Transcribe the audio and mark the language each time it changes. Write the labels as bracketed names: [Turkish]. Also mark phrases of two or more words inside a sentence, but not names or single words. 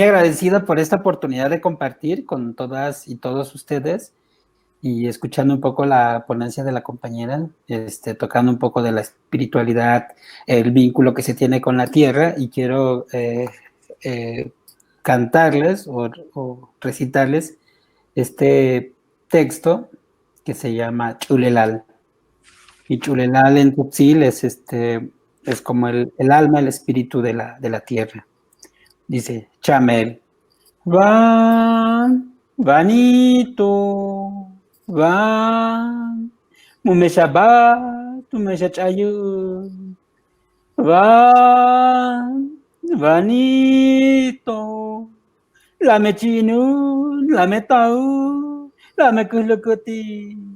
[Spanish] agradecido por esta oportunidad de compartir con todas y todos ustedes y escuchando un poco la ponencia de la compañera, tocando un poco de la espiritualidad, el vínculo que se tiene con la tierra, y quiero cantarles o recitarles este texto que se llama Chulelal. Y Chulelal en Tzotzil es como el alma, el espíritu de la tierra. Dice, [Tzotzil] Chamel, Van, Vanito, Van, Mumeshabat, Mumeshachayun, Van, Vanito, La Mechinun, La Metau, La Mekulukuti,